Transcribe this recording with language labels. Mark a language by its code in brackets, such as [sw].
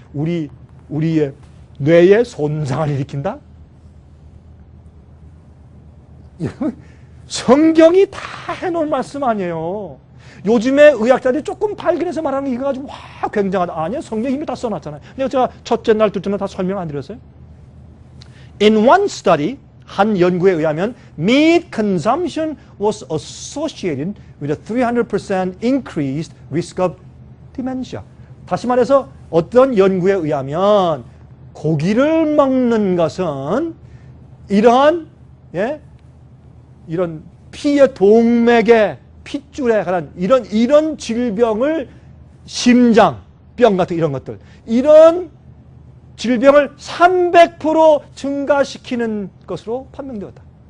[ko] 우리의 뇌에 손상을 일으킨다? 성경이 다 해놓은 말씀 아니에요. 요즘에 의학자들이 조금 발견해서 말하는 게 이거 가지고 와 굉장하다. 아니요, 성경 이미 다 써놨잖아요. 근데 제가 첫째 날, 둘째 날 다 설명 안 드렸어요. [en] In one study, [ko] 한 연구에 의하면 [en] meat consumption was associated with a 300% increased risk of dementia. [ko] 다시 말해서 어떤 연구에 의하면 고기를 먹는 것은 이러한 이런 피의 동맥의 핏줄에 관한 이런 질병을 심장병 같은 이런 것들 이런 질병을 300% 증가시키는 것으로 판명되었다.